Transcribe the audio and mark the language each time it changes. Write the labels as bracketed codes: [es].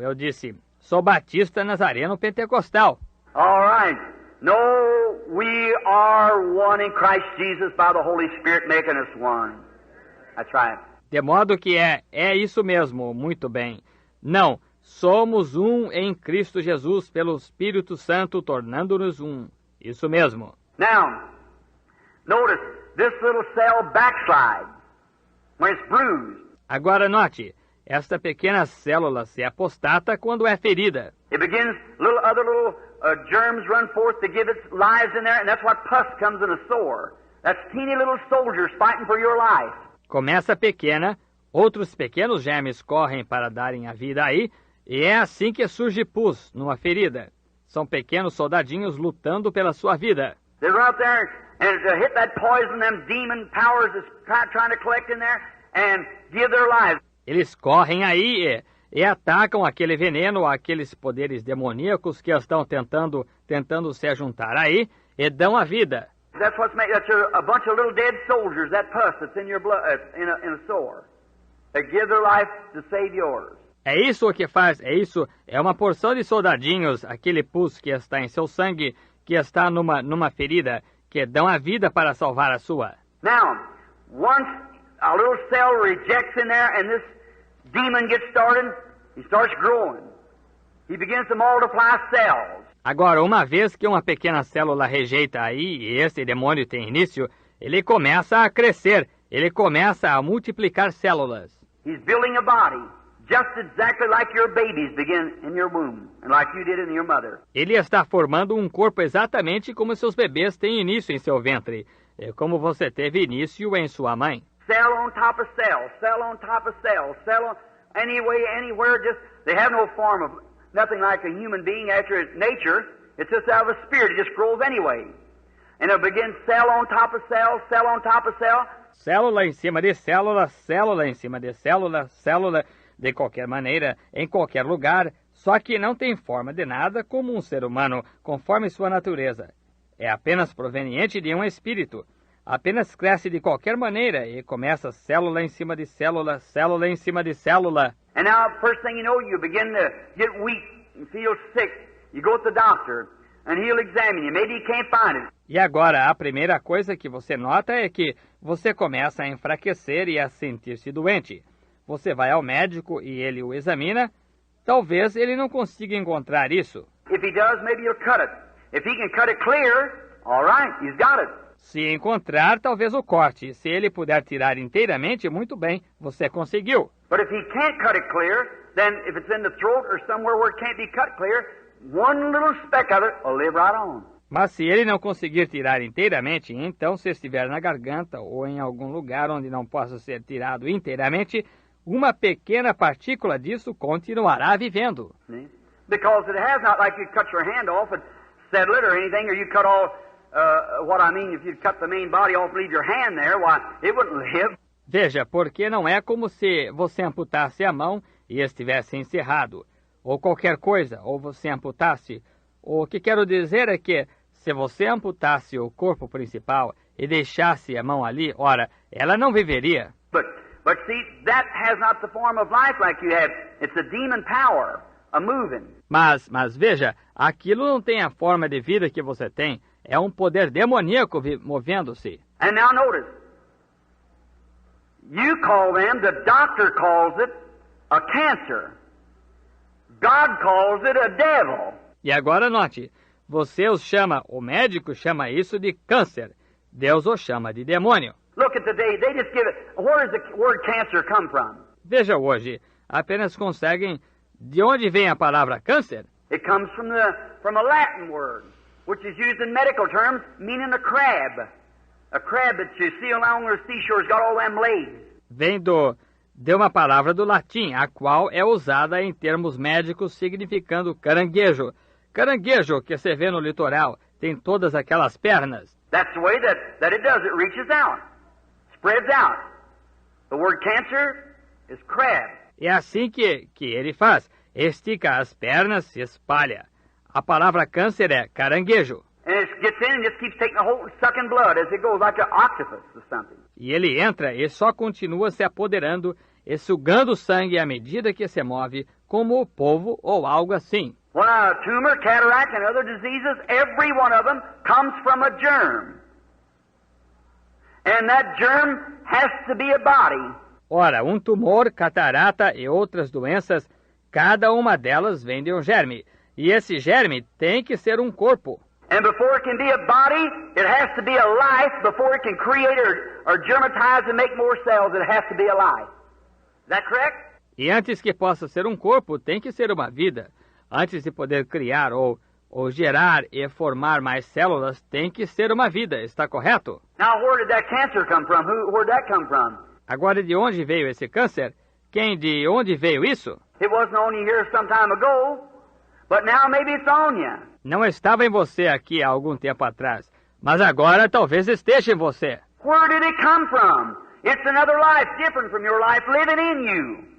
[pt] Eu disse, sou batista nazareno pentecostal. [en] All right. No, we are one in Christ Jesus by the Holy Spirit making us one. That's right. [pt] De modo que é isso mesmo, muito bem. Não, somos um em Cristo Jesus pelo Espírito Santo tornando-nos um. Isso mesmo. [en] Now, notice, this little cell backslides when it's bruised. [pt] Agora note, esta pequena célula se apostata quando é ferida. [en] It begins, other little germs run forth to give its lives in there, and that's what pus comes in a sore. That's teeny little soldiers fighting for your life. [pt] Começa pequena, outros pequenos germes correm para darem a vida aí, e é assim que surge pus numa ferida. São pequenos soldadinhos lutando pela sua vida. [en] They run out there and to hit that poison, them demon powers is trying to collect in there and give their lives. [pt] Eles correm aí e atacam aquele veneno, aqueles poderes demoníacos que estão tentando se juntar aí e dão a vida. [en] That's what's made. That's a bunch of little dead soldiers. That pus that's in your blood, in a sore. They give their life to save yours. [pt] É isso o que faz. É uma porção de soldadinhos, aquele pus que está em seu sangue, que está numa ferida, que dão a vida para salvar a sua. [en] Now, once a little cell rejects in there, and this demon gets started, he starts growing. He begins to multiply cells. [pt] Agora, uma vez que uma pequena célula rejeita aí, e esse demônio tem início, ele começa a crescer, ele começa a multiplicar células. [en] He's building a body, just exactly like your babies begin in your womb, and like you did in your mother. [pt] Ele está formando um corpo exatamente como seus bebês têm início em seu ventre, como você teve início em sua mãe. [en] Cell on top of cell, cell on top of cell, cell on, anywhere, just, they have no form of, nothing like a human being after its nature. It's just out of a spirit. It just grows anyway. And it begins cell on top of cell, cell on top of cell. [pt] Célula em cima de célula, célula em cima de célula, célula de qualquer maneira, em qualquer lugar, só que não tem forma de nada como um ser humano, conforme sua natureza. É apenas proveniente de um espírito. Apenas cresce de qualquer maneira e começa célula em cima de célula, célula em cima de célula. [en] And now, first thing you know, you begin to get weak and feel sick. You go to the doctor, and he'll examine you. Maybe he can't find it. [pt] E agora, a primeira coisa que você nota é que você começa a enfraquecer e a sentir-se doente. Você vai ao médico e ele o examina. Talvez ele não consiga encontrar isso. [en] If he does, maybe he'll cut it. If he can cut it clear, all right, he's got it. [pt] Se encontrar, talvez o corte. Se ele puder tirar inteiramente, muito bem, você conseguiu. [en] But if he can't cut it clear, then if it's in the throat or somewhere where it can't be cut clear, one little speck of it will live right on. [pt] Mas se ele não conseguir tirar inteiramente, então se estiver na garganta ou em algum lugar onde não possa ser tirado inteiramente, uma pequena partícula disso continuará vivendo. [en] Because it has not like you cut your hand off and settle it or anything, or you cut all, what I mean, if you cut the main body off and leave your hand there, why, it wouldn't live. [pt] Veja, porque não é como se você amputasse a mão e estivesse encerrado, ou qualquer coisa, ou você amputasse. O que quero dizer é que, se você amputasse o corpo principal e deixasse a mão ali, ora, ela não viveria. [en] But see, that has not the form of life like you have. It's a demon power, a moving. [pt] Mas veja, aquilo não tem a forma de vida que você tem. É um poder demoníaco movendo-se. [en] And now notice, you call them, the doctor calls it, a cancer. God calls it a devil. [pt] E agora note, você os chama, o médico chama isso de câncer. Deus o chama de demônio. [en] Look at the day, they just give it, where does the word cancer come from? [pt] Veja hoje, apenas conseguem, de onde vem a palavra câncer? [en] It comes from a Latin word, which is used in medical terms, meaning a crab. A crab that you see along the seashore has got all them legs. [pt] Vem de uma palavra do latim, a qual é usada em termos médicos significando caranguejo. Caranguejo que se vê no litoral tem todas aquelas pernas. [en] That's the way that it does. It reaches out, spreads out. The word cancer is crab. [pt] É assim que ele faz. Estica as pernas, se espalha. A palavra câncer é caranguejo. [en] And it gets in and just keeps taking a hold, sucking blood as it goes, like an octopus or something. [pt] E ele entra e só continua se apoderando e sugando sangue à medida que se move, como o polvo ou algo assim. [en] Well, a tumor, cataract, and other diseases, every one of them comes from a germ. And that germ has to be a body. [pt] Ora, um tumor, catarata e outras doenças, cada uma delas vem de um germe. E esse germe tem que ser um corpo. [en] And before it can be a body, it has to be a life. Before it can create or germatize and make more cells, it has to be a life. Is that correct? [pt] E antes que possa ser um corpo, tem que ser uma vida. Antes de poder criar ou gerar e formar mais células, tem que ser uma vida. Está correto? [en] Now, where did that cancer come from? Where'd that come from? [pt] Agora, de onde veio esse câncer? De onde veio isso? [en] It wasn't on you here some time ago, but now maybe it's on you. [pt] Não estava em você aqui há algum tempo atrás, mas agora talvez esteja em você. [en] Where did it come from? It's another life different from your life living in you.